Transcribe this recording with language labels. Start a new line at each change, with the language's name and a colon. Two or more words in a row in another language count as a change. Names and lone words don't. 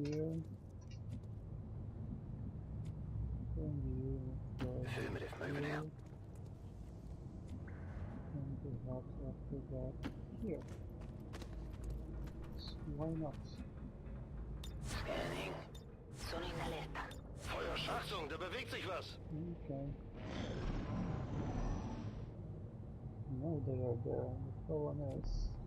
English: here. And you are Affirmative, moving out. and perhaps after that here. So why not? Scanning.
Italian: Sono in allerta.
German: Feuerschachtung, da bewegt sich was.
English: Okay. No, they are there. The problem is